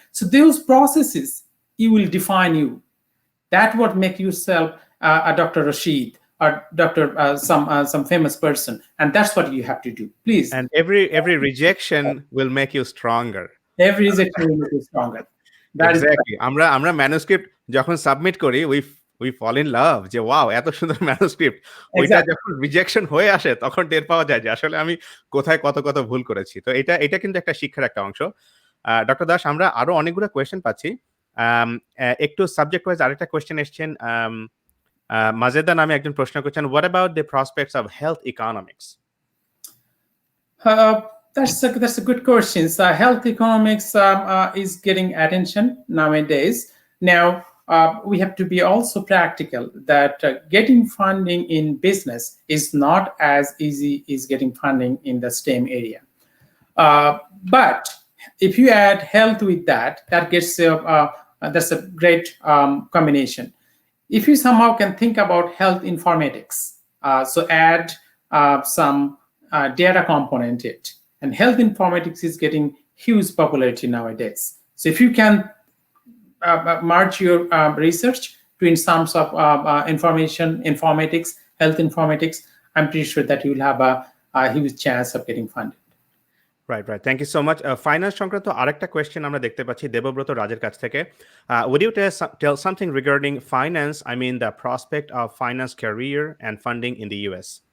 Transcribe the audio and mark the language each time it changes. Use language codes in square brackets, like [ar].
[en] So those processes, you will define you. That what make yourself a Dr. Rashid or Dr. Some famous person, and that's what you have to do. Please, And every rejection will make you stronger. every rejection will make you stronger. That is exactly. [bn] আমরা manuscript যখন submit করি, [en] we fall in love [bn] যে wow! এত সুন্দর manuscript. ওইটা [en] exactly. [bn] যখন rejection হয়ে আসে তখন টের পাওয়া যায় যে আসলে আমি কোথায় কত ভুল করেছি। তো এটা কিন্তু একটা শিক্ষার একটা অংশ। ডক্টর দাস, আমরা আরো অনেকগুলো কোয়েশ্চেন পাচ্ছি। একটু সাবজেক্ট ওয়াইজ আরেকটা কোয়েশ্চেন এসছেন। মাজেদা নামে একজন প্রশ্ন করছেন, [en] "What about the prospects of health economics?" That's a good question. So health economics is getting attention nowadays. Now we have to be also practical that getting funding in business is not as easy as getting funding in the STEM area. But if you add health with that, that gets that's a great combination. If you somehow can think about health informatics, so add some data component it, and health informatics is getting huge popularity nowadays. So if you can merge your research to in terms of informatics health informatics, I'm pretty sure that you will have a huge chance of getting funded. Right, right. Thank you so much. [bn] Finance সংক্রান্ত আরেকটা question আমরা দেখতে পাচ্ছি দেবব্রত রাজের কাছ থেকে। [en] Would you tell something regarding finance, I mean the prospect of finance career and funding in the US?